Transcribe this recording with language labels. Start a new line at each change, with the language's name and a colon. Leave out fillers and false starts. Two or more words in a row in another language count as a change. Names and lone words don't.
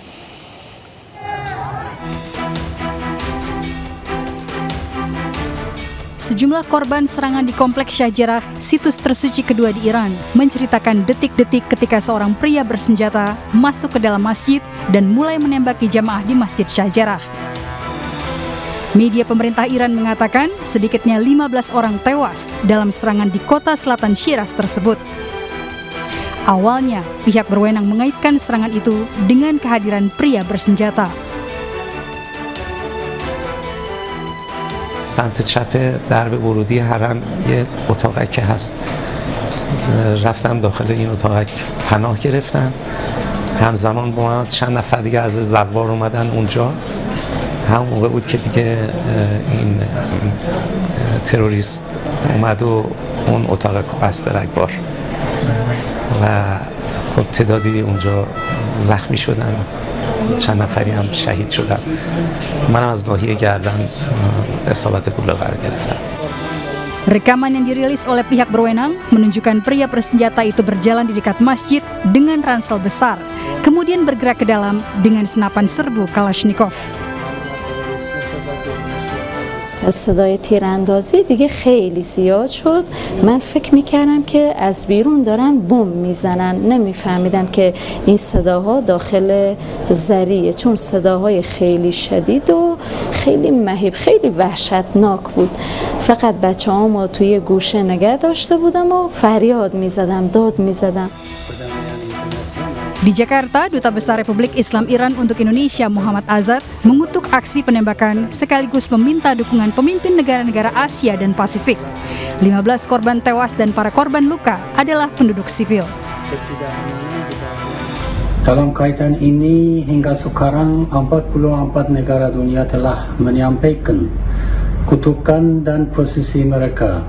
Indonesian: Sejumlah korban serangan di Kompleks Shah Jarrah, situs tersuci kedua di Iran, menceritakan detik-detik ketika seorang pria bersenjata masuk ke dalam masjid dan mulai menembaki jamaah di Masjid Shah Jarrah. Media pemerintah Iran mengatakan sedikitnya 15 orang tewas dalam serangan di kota selatan Shiraz tersebut. Awalnya, pihak berwenang mengaitkan serangan itu dengan kehadiran pria bersenjata.
Persian: سمت چپ درب ورودی حرم یه اتاقک هست رفتم داخل این اتاقک پناه گرفتم همزمان با من چند نفر دیگه از زوار اومدن اونجا همون موقع بود که دیگه این تروریست اومد و اون اتاقک رو بست به رگبار و خب تعدادی اونجا زخمی شدن چند نفری هم شهید شدن منم از ناحیه گردن اصابت گلوله قرار گرفتم.
Indonesian: Rekaman yang dirilis oleh pihak berwenang menunjukkan pria bersenjata itu berjalan di dekat masjid dengan ransel besar, kemudian bergerak ke dalam dengan senapan serbu Kalashnikov.
Persian: صدای تیراندازی دیگه خیلی زیاد شد. من فکر میکردم که از بیرون دارن بمب میزنن، نمیفهمیدم که این صداها داخل ذریعه، چون صداهای خیلی شدید و خیلی مهیب، خیلی وحشتناک بود. فقط بچه‌هامو توی گوشه نگه داشته بودم و فریاد میزدم، داد میزدم.
Indonesian: Di Jakarta, Duta Besar Republik Islam Iran untuk Indonesia Muhammad Azad mengutuk aksi penembakan sekaligus meminta dukungan pemimpin negara-negara Asia dan Pasifik. 15 korban tewas dan para korban luka adalah penduduk sipil. Dalam kaitan ini hingga sekarang 44 negara dunia telah menyampaikan kutukan dan posisi mereka.